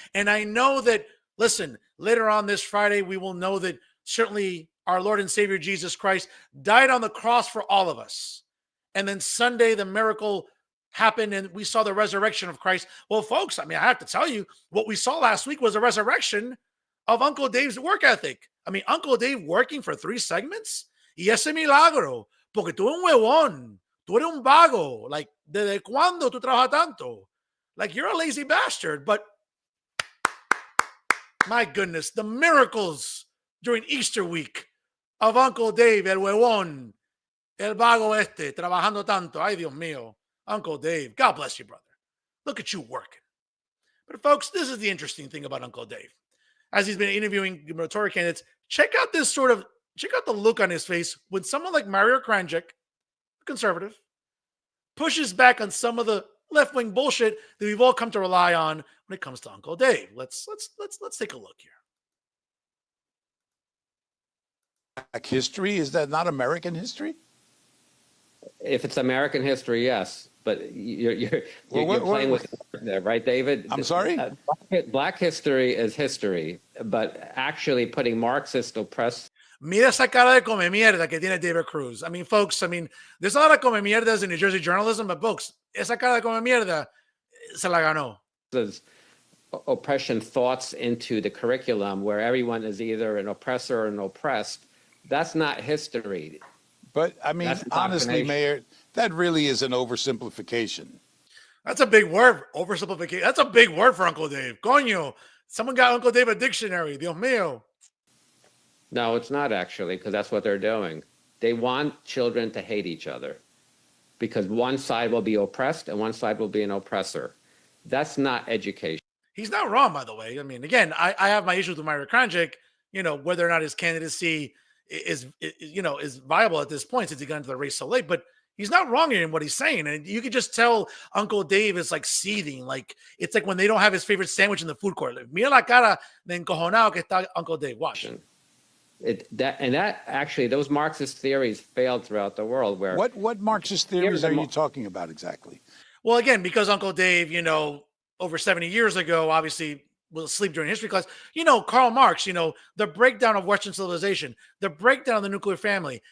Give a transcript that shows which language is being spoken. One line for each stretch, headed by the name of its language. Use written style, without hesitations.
English: And I know that, listen, later on this Friday, we will know that certainly our Lord and Savior Jesus Christ died on the cross for all of us. And then Sunday, the miracle happened and we saw the resurrection of Christ. Well, folks, I have to tell you, what we saw last week was a resurrection of Uncle Dave's work ethic. Uncle Dave working for 3 segments?
Spanish: Y ese milagro. Porque tú eres un huevón. Tú eres un vago. Like, ¿desde cuándo tú trabajas tanto?
English: Like, you're a lazy bastard. But my goodness, the miracles during Easter week of Uncle Dave,
Spanish: el huevón, el vago trabajando tanto. Ay, Dios mío.
English: Uncle Dave, God bless you, brother. Look at you working. But folks, this is the interesting thing about Uncle Dave. As he's been interviewing gubernatorial candidates, check out the look on his face when someone like Mario Kranjik, conservative, pushes back on some of the left-wing bullshit that we've all come to rely on when it comes to Uncle Dave. Let's take a look here. History, is that not American history? If it's American history, yes. but you're playing with the word there, right, David? I'm sorry? Black history is history, but actually putting Marxist oppressed.
Spanish: Mira esa cara de come mierda que tiene David Cruz.
English: I mean, folks, there's a lot of come mierdas in New Jersey journalism, but folks,
Spanish: esa cara de come mierda se la ganó.
English: Oppression thoughts into the curriculum where everyone is either an oppressor or an oppressed. That's not history. But I mean, honestly, Mayor, that really is an oversimplification. That's a big word, oversimplification. That's a big word for Uncle Dave. Coño, someone got Uncle Dave a dictionary.
Spanish: Dios mío.
English: No, it's not actually, because that's what they're doing. They want children to hate each other because one side will be oppressed and one side will be an oppressor. That's not education. He's not wrong, by the way. I mean, again, I have my issues with Myra Kranjik, whether or not his candidacy is viable at this point since he got into the race so late, but he's not wrong in what he's saying. And you could just tell Uncle Dave is like seething. Like, it's like when they don't have his favorite sandwich in the food court.
Spanish: Like, mira la cara de encojonado que está Uncle Dave.
English: Watch. That actually, those Marxist theories failed throughout the world. Where what Marxist theories are you talking about exactly? Well, again, because Uncle Dave, over 70 years ago, obviously was asleep during history class. Karl Marx, the breakdown of Western civilization, the breakdown of the nuclear family.